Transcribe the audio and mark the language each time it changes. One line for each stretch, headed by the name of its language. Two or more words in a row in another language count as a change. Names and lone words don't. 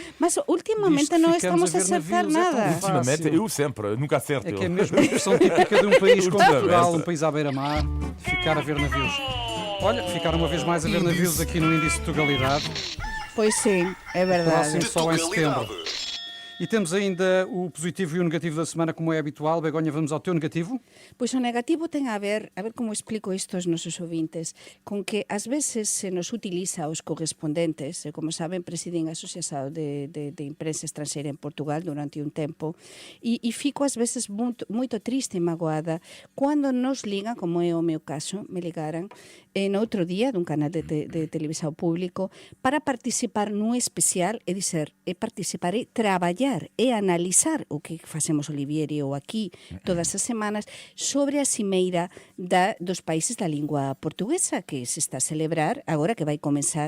Portuguese: Mas ultimamente Diz que não ficamos estamos a a ver acertar navios, é tão nada. fácil. Ultimamente, eu sempre, nunca acerto. É que é mesmo a expressão típica de um país como Ultimamente. Portugal, um país à beira-mar, ficar a ver navios. Olha, ficar uma vez mais a ver navios aqui no Índice de Tugalidade, Pois sim, é verdade. próximo De só em setembro. Tugalidade. E temos ainda o positivo e o negativo da semana, como é habitual. Begonha, vamos ao teu negativo?
Galician: Pois o negativo ten a ver como explico isto aos nosos ouvintes, con que ás veces se nos utiliza os correspondentes, e como saben, presidín a Asociación de Imprensa Estranxeira en Portugal durante un tempo, e fico ás veces moito triste e magoada cando nos ligan, como é o meu caso, me ligaran en outro día dun canal de televisão público para participar nun especial e dizer, participar e traballar e analizar o que facemos Olivier e eu aquí todas as semanas sobre a cimeira dos países da lingua portuguesa que se está a celebrar agora que vai comenzar